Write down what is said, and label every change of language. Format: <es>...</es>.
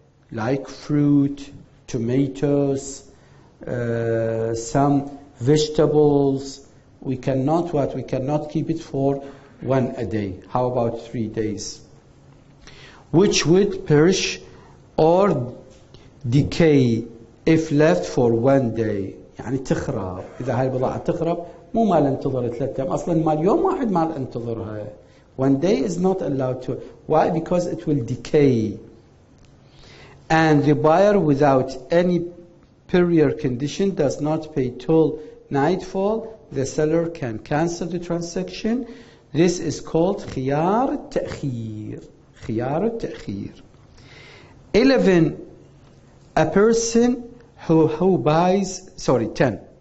<en>Like fruit, tomatoes, some vegetables. We cannot what? We cannot keep it for 1 a day. How about 3 days? Which would perish or decay if left for 1 day.</en> <ar>يعني تخرب. إذا هاي البضاعة تخرب مو مال انتظر 3 أيام. أصلا مال يوم واحد مال انتظرها.</ar> <en>1 day is not allowed to. Why? Because it will decay. And the buyer without any prior condition does not pay till nightfall. The seller can cancel the transaction. This is called خيار التأخير. خيار التأخير. 11. A person who buys, 10.</en>